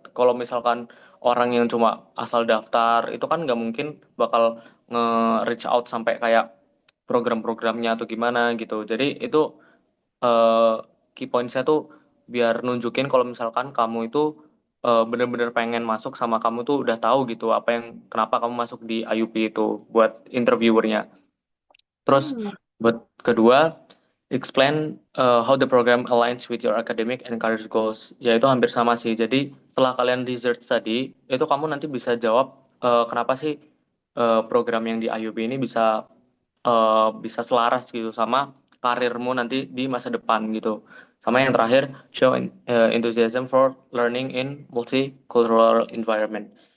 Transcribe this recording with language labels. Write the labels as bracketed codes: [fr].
[id] Kalau misalkan orang yang cuma asal daftar, itu kan nggak mungkin bakal nge-reach out sampai kayak program-programnya atau gimana gitu. Jadi itu eh, key points-nya tuh biar nunjukin kalau misalkan kamu itu bener-bener pengen masuk sama kamu tuh udah tahu gitu apa yang kenapa kamu masuk di IUP itu buat interviewernya. Terus Hmm. buat kedua, [en] explain how the program aligns with your academic and career goals. [id] Ya itu hampir sama sih. Jadi setelah kalian research tadi, itu kamu nanti bisa jawab kenapa sih program yang di IUP ini bisa selaras gitu sama karirmu nanti di masa depan gitu. Sama yang terakhir, [en] show enthusiasm for learning in multicultural environment.